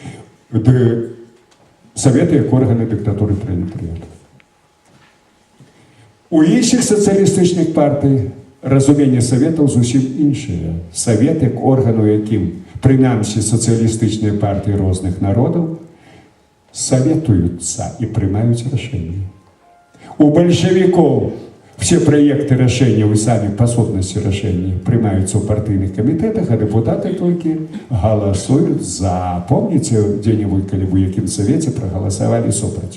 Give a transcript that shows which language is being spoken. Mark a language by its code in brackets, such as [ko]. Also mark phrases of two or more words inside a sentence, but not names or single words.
[be] Саветы як органы дыктатуры пролетариата. У іншых сацыялістычных партый разуменне саветаў зусім іншае. Савет як органу, якім прынамсі сацыялістычныя партыі розных народаў [ru] советуются и принимают решения. У большевиков все проекты решения, вы сами по сутности решений, принимаются в партийных комитетах, а депутаты только голосуют за. Помните, где-нибудь, когда вы в каком совете проголосовали супротив?